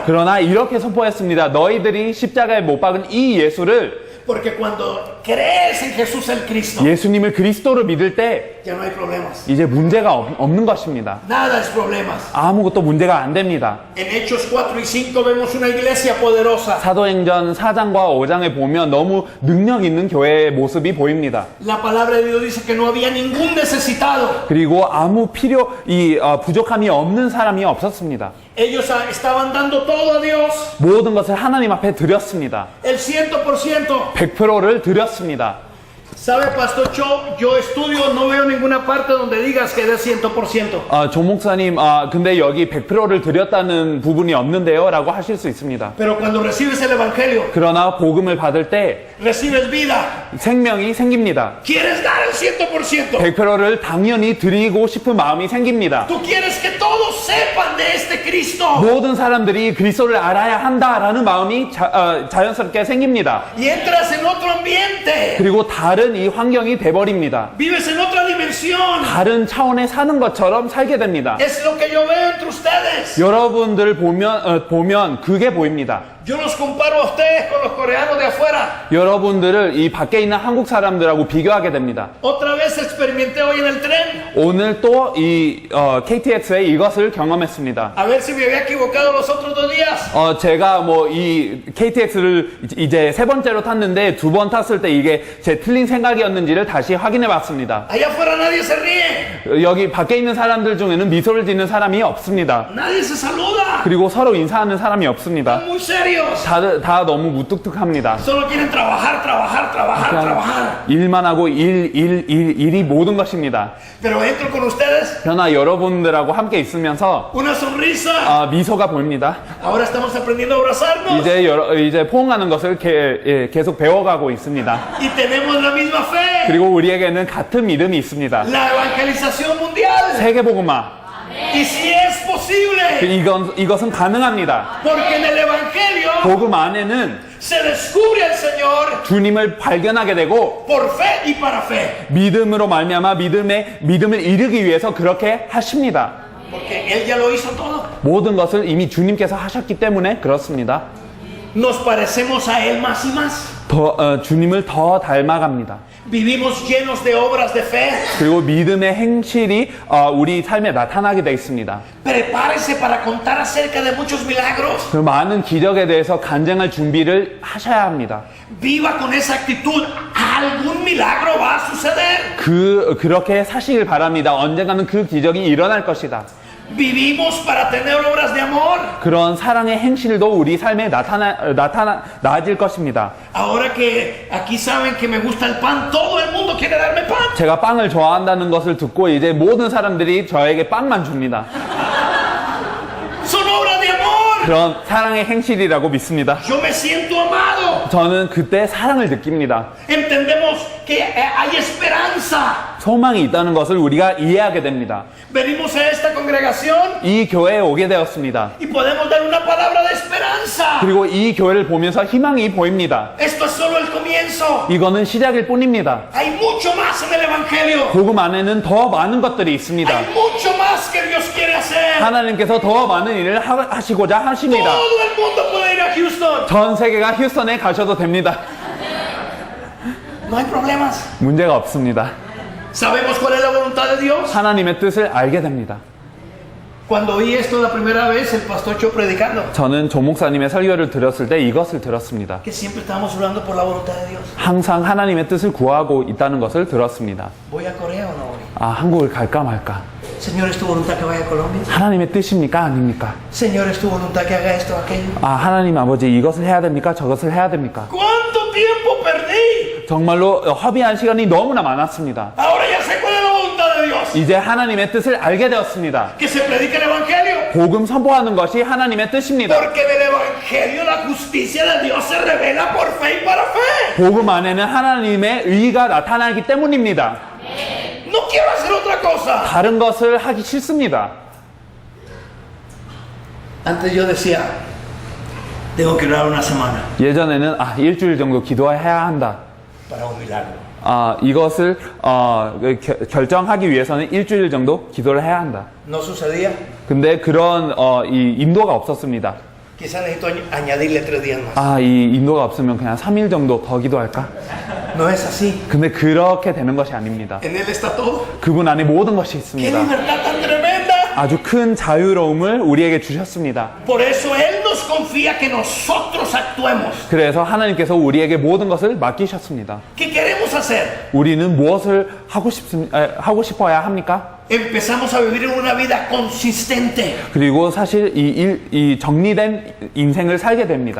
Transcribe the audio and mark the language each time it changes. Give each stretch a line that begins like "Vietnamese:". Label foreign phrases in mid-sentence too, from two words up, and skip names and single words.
Korean: 그러나 이렇게 선포했습니다. 너희들이 십자가에 못 박은 이 예수를,
Spanish: Porque cuando crees en Jesús el Cristo,
Korean: 예수님을 그리스도로 믿을 때
Spanish: ya no hay problemas.
Korean: 이제 문제가 없는 것입니다.
Spanish: Nada es problemas.
Korean: 아무것도 문제가 안 됩니다.
Spanish: En Hechos 4 y 5 vemos una iglesia poderosa.
Korean: 사도행전 4장과 5장에 보면 너무 능력 있는 교회의 모습이 보입니다.
Spanish: La palabra de Dios dice que no había ningún necesitado.
Korean: 그리고 아무 부족함이 없는 사람이 없었습니다.
Spanish: Ellos estaban dando todo a Dios.
Korean: 모든 것을 하나님 앞에 드렸습니다.
Spanish: El 100%.
Korean: 100%를 드렸습니다.
Spanish: ¿Sabe, Pastor Cho? Yo estudio, no veo ninguna parte donde digas que des 100%.
Korean: 조 목사님, 근데 여기 100%를 드렸다는 부분이 없는데요? 라고 하실 수 있습니다.
Spanish: Pero cuando recibes el Evangelio,
Korean: 그러나 복음을 받을 때
Spanish: recibes vida.
Korean: 생명이 생깁니다.
Spanish: Quieres dar el 100%.
Korean: 100%를 당연히 드리고 싶은 마음이 생깁니다.
Spanish: Tú quieres que todos sepan de este Cristo.
Korean: 모든 사람들이 그리스도를 알아야 한다라는 마음이 자연스럽게 생깁니다.
Spanish: Y entras en otro ambiente.
Korean: 그리고 다른 이 환경이 돼버립니다.
Spanish: Vives en otra dimensión.
Korean: 다른 차원에 사는 것처럼 살게 됩니다.
Spanish: Es lo que yo veo entre ustedes.
Korean: 여러분들 보면 그게 보입니다.
Spanish: Yo los comparo a ustedes con los coreanos de afuera.
Korean: 여러분들을 이 밖에 있는 한국 사람들하고 비교하게 됩니다.
Spanish: Otra vez experimenté hoy en el tren.
Korean: 오늘 또 이 KTX에 이것을 경험했습니다.
Spanish: A ver si me había equivocado los otros 2 días.
Korean: 제가 이 KTX를 이제 3번째로 탔는데 2번 탔을 때 이게 제 틀린 생각이었는지를 다시 확인해 봤습니다.
Spanish: Allá afuera nadie se ríe.
Korean: 여기 밖에 있는 사람들 중에는 미소를 짓는 사람이 없습니다.
Spanish: Nadie se saluda.
Korean: 그리고 서로 인사하는 사람이 없습니다.
Spanish: Muy serios.
Korean: 다 너무 무뚝뚝합니다.
Spanish: Solo quieren trabajar, trabajar, trabajar, trabajar.
Korean: 일만 하고 일이 모든 것입니다.
Spanish: Pero entro con ustedes.
Korean: 그러나 여러분들하고 함께 있으면서
Spanish: Una sonrisa.
Korean: 미소가 보입니다.
Spanish: Ahora estamos aprendiendo a abrazarnos.
Korean: 이제 포옹하는 것을 계속 배워가고 있습니다.
Spanish: Y tenemos la misma fe.
Korean: 그리고 우리에게는 같은 믿음이 있습니다.
Spanish: La evangelización mundial.
Korean: 세계복음화.
Spanish: Y si es posible.
Korean: 이것은 가능합니다.
Spanish: Porque en el evangelio
Korean: 복음 안에는
Spanish: se descubre al Señor
Korean: 주님을 발견하게 되고
Spanish: por fe y para fe.
Korean: 믿음으로 말미암아 믿음을 이루기 위해서 그렇게 하십니다.
Spanish: Porque Él ya lo hizo todo.
Korean: 모든 것을 이미 주님께서 하셨기 때문에 그렇습니다.
Spanish: Nos parecemos a Él más y más.
Korean: 주님을 더 닮아갑니다.
Spanish: Vivimos llenos de obras de fe.
Korean: 그리고 믿음의 행실이 우리 삶에 나타나게 되어 있습니다.
Spanish: Prepárese para contar acerca de muchos milagros.
Korean: 그 많은 기적에 대해서 간증할 준비를 하셔야 합니다.
Spanish: Viva con esa actitud. Algún milagro va a suceder.
Korean: 그렇게 사시길 바랍니다. 언젠가는 그 기적이 일어날 것이다.
Spanish: Vivimos para tener obras de amor.
Korean: 그런 사랑의 행실도 우리 삶에 나아질 것입니다.
Spanish: Ahora que aquí saben que me gusta el pan, todo el mundo quiere darme pan.
Korean: 제가 빵을 좋아한다는 것을 듣고 이제 모든 사람들이 저에게 빵만 줍니다.
Spanish: Son obras de amor.
Korean: 그런 사랑의 행실이라고 믿습니다.
Spanish: Yo me siento amado.
Korean: 저는 그때 사랑을 느낍니다.
Spanish: Entendemos que hay esperanza.
Korean: 소망이 있다는 것을 우리가 이해하게 됩니다.
Spanish: Venimos a esta congregación
Korean: 이 교회에 오게 되었습니다.
Spanish: y podemos dar una palabra de esperanza.
Korean: 그리고 이 교회를 보면서 희망이 보입니다.
Spanish: Esto es solo el comienzo.
Korean: 이거는 시작일 뿐입니다.
Spanish: Hay mucho más en el evangelio.
Korean: 복음 안에는 더 많은 것들이 있습니다.
Spanish: Hay mucho más que Dios quiere hacer.
Korean: 하나님께서 더 많은 일을 하시고자 하십니다.
Spanish: Todo el mundo puede ir a Houston.
Korean: 전 세계가 휴스턴에 가셔도 됩니다.
Spanish: No hay problemas.
Korean: 문제가 없습니다.
Spanish: ¿Sabemos cuál es la voluntad de Dios?
Korean: 하나님의 뜻을 알게 됩니다.
Spanish: Cuando oí esto la primera vez, el pastor Cho predicando,
Korean: 저는 조 목사님의 설교를 들었을 때 이것을 들었습니다.
Spanish: que siempre estábamos orando por la voluntad de Dios.
Korean: 항상 하나님의 뜻을 구하고 있다는 것을 들었습니다.
Spanish: ¿Voy a Corea o no voy?
Korean: 한국을 갈까 말까?
Spanish: Señor, ¿es tu voluntad que vaya a Colombia?
Korean: 하나님의 뜻입니까? 아닙니까?
Spanish: Señor, ¿es tu voluntad que haga esto o aquello?
Korean: 하나님 아버지 이것을 해야 됩니까? 저것을 해야 됩니까?
Spanish: ¿Cuánto tiempo perdí?
Korean: 정말로 허비한 시간이 너무나 많았습니다.
Spanish: Ahora ya sé cuál es la voluntad de Dios,
Korean: 이제 하나님의 뜻을 알게 되었습니다.
Spanish: que se predique el Evangelio.
Korean: 복음 선포하는 것이 하나님의 뜻입니다.
Spanish: Porque del Evangelio la justicia de Dios se revela por fe y para fe.
Korean: 복음 안에는 하나님의 의가 나타나기 때문입니다.
Spanish: No quiero hacer otra cosa.
Korean: 다른 것을 하기 싫습니다.
Spanish: Antes yo decía, tengo que orar una semana
Korean: 예전에는 일주일 정도 기도해야 한다.
Spanish: para un milagro.
Korean: 이것을 결정하기 위해서는 일주일 정도 기도를 해야 한다.
Spanish: No sucedía.
Korean: 근데 그런 이 인도가 없었습니다.
Spanish: Quizás necesito añadirle 3 días más.
Korean: 이 인도가 없으면 그냥 3일 정도 더 기도할까?
Spanish: No es así.
Korean: 근데 그렇게 되는 것이 아닙니다.
Spanish: En Él está todo.
Korean: 그분 안에 모든 것이
Spanish: ¡Qué
Korean: 있습니다.
Spanish: libertad tan tremenda!
Korean: 아주 큰 자유로움을 우리에게 주셨습니다.
Spanish: Por eso Él nos confía que nosotros actuemos.
Korean: 그래서 하나님께서 우리에게 모든 것을 맡기셨습니다.
Spanish: ¿Qué queremos hacer?
Korean: 우리는 무엇을 하고 싶어야 합니까?
Spanish: Empezamos a vivir una vida consistente.
Korean: 그리고 사실 이 정리된 인생을 살게 됩니다.